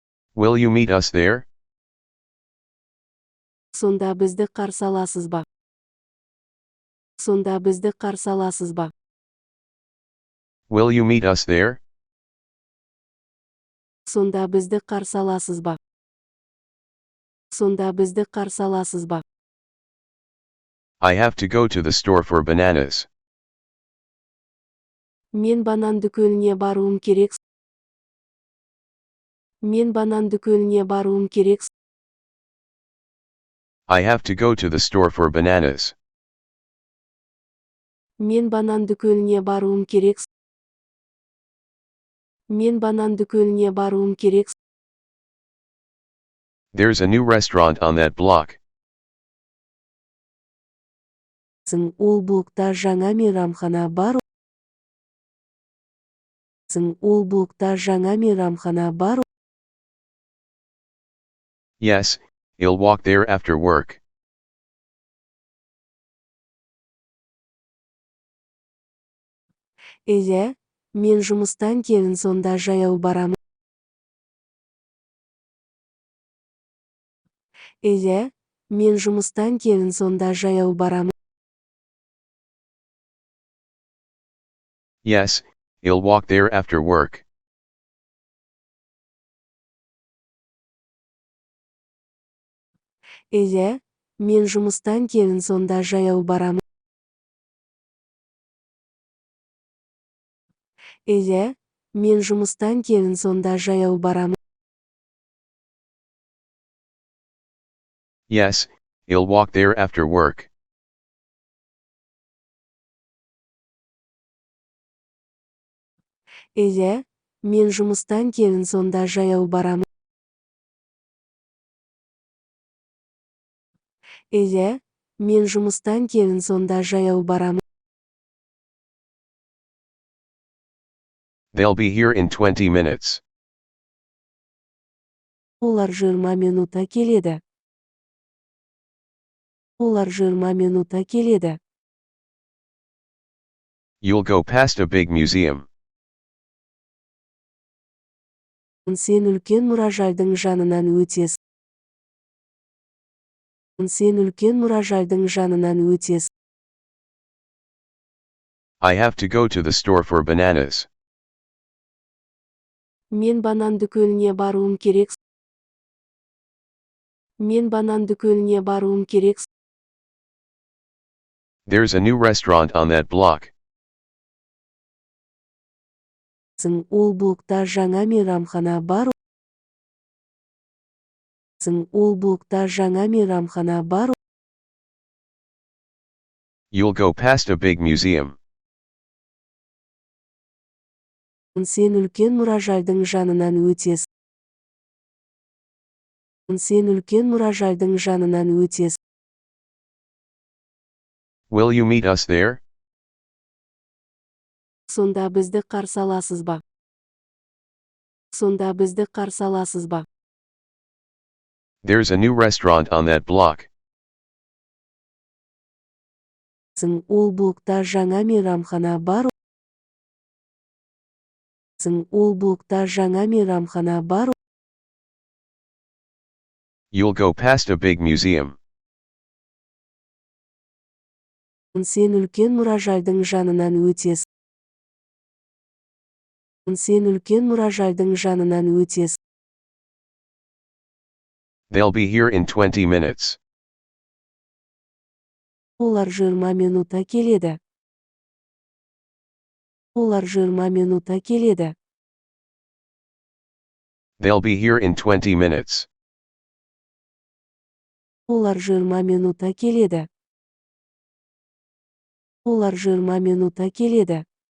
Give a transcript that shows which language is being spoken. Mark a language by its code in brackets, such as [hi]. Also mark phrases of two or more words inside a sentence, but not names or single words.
[en] Will you meet us there? [kk] Сонда бізді қарсы аласыз ба? Сонда бізді қарсы аласыз ба? [en] Will you meet us there? [kk] Сонда бізді қарсы аласыз ба? Сонда бізді қарсы аласыз ба? [en] I have to go to the store for bananas. [kk] Мен банан дүкеніне баруым керек. Мен банан дүкеніне баруым керек. [en] I have to go to the store for bananas. [kk] Мен банан дүкеніне баруым керек. Мен банан дүкеніне баруым керек. [en] There's a new restaurant on that block. [kk] Ол блокта жаңа мейрамхана бар. Ол блокта жаңа мейрамхана бар. [en] Yes, he'll walk there after work. [kk] Иә, мен жұмыстан кейін сонда жаяу барамын. Иә, мен жұмыстан кейін сонда жаяу барамын. [en] Yes, he'll walk there after work. [kk] Иә, мен жұмыстан кейін сонда жаяу барамын. Иә, мен жұмыстан кейін сонда жаяу барамын. [en] Yes, he'll walk there after work. [kk] Иә, мен жұмыстан кейін сонда жаяу барамын. Иә, мен жұмыстан кейін сонда жаяу барамын. [en] They'll be here in 20 minutes. [kk] Олар 20 минутта келеді. Олар 20 минутта келеді. [en] You'll go past a big museum. [kk] Сен үлкен мұражайдың жанынан өтесің. Сен үлкен мұражайдың жанынан өтесің. [en] I have to go to the store for bananas. [kk] Мен банан дүкеніне баруым керек. Мен банан дүкеніне баруым керек. [en] There's a new restaurant on that block. [kk] Ол блокта жаңа мейрамхана бар. Ол блокта жаңа мейрамхана бар. [en] You'll go past a big museum. [kk] Сен үлкен мұражайдың жанынан өтесің. Сен үлкен мұражайдың жанынан өтесің. [en] Will you meet us there? [kk] Сонда бізді қарсы аласыз ба? Сонда бізді қарсы аласыз ба? [en] There's a new restaurant on that block. [kk] Ол блокта жаңа мейрамхана бар. Ол блокта жаңа мейрамхана бар. [en] You'll go past a big museum. [kk] Сен үлкен мұражайдың жанынан өтесің. Сен үлкен мұражайдың жанынан өтесің. [en] They'll be here in 20 minutes. [kk] Олар 20 минутта келеді. Олар 20 минутта келеді. [en] They'll be here in 20 minutes. [kk] Олар 20 минутта келеді. Олар 20 минутта келеді.